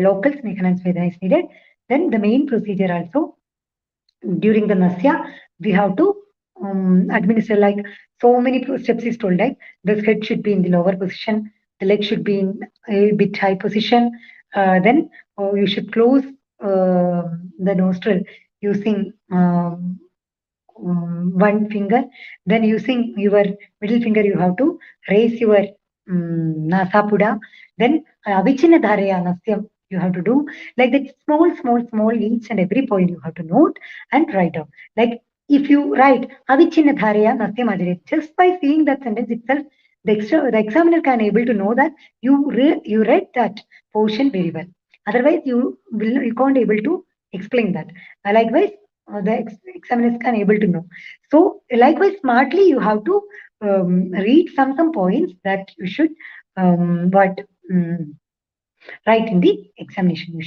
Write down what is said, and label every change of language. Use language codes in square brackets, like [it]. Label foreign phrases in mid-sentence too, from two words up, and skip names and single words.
[en] Local Snehana and Svedana is needed. Then the main procedure also during the Nasya, we have to administer like so many steps is told like the head should be in the lower position, the leg should be in a bit high position. Then you should close the nostril using one finger. Then using your middle finger, you have to raise your nasapuda. Then [sa] avichina dharaya nasyam [en] you have to do like that small each and every point you have to note and write down. Like if you write [sa] avichina dharaya nasyam ajare, [en] just by seeing that sentence itself, the examiner can able to know that you read that portion very well. Otherwise, you can't able to explain that. Likewise, the examiners can able to know. So likewise, smartly you have to read some points that you should what write in the examination.